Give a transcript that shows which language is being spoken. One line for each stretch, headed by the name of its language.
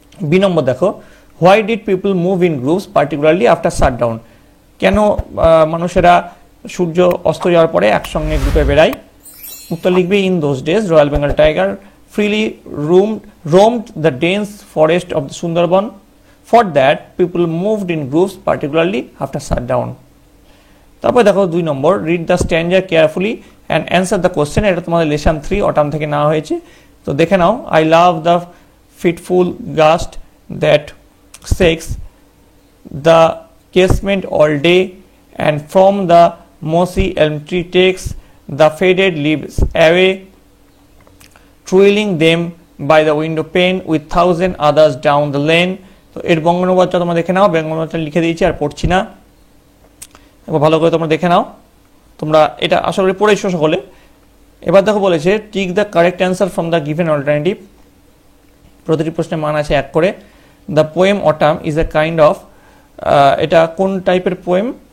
Bangla: B নম্বর দেখো,
English: Why did people move in groups particularly after shutdown?
Bangla: কেন মানুষেরা সূর্য অস্ত যাওয়ার পরে একসঙ্গে গ্রুপে বেড়ায়? উত্তর লিখবে
English: In those days royal Bengal tiger freely roamed the dense forest of the Sundarban. For that, people moved in groups, particularly after shutdown.
Bangla: তারপর দেখো 2 নম্বর,
English: read the stanza carefully and answer the question.
Bangla: এটা তোমাদের লেসন 3 অটাম থেকে নেওয়া হয়েছে। তো দেখে নাও।
English: I love the fitful gust that shakes the casement all day, and from the mossy elm tree takes the faded leaves away, twirling them by the window pane with 1,000 others down the lane.
Bangla: তো এর বঙ্গানুবাদটা তোমরা দেখে নাও। বঙ্গানুবাদটা লিখে দিয়েছি আর পড়ছি না, এবার ভালো করে তোমরা দেখে নাও। তোমরা এটা আশা করি পড়েছো সকলে। এবার দেখো বলেছে
English: Tick the correct answer from the given alternative.
Bangla: প্রতিটি প্রশ্নের মান আছে 1 করে।
English: the poem autumn is a kind of,
Bangla: এটা কোন টাইপের পোয়েম?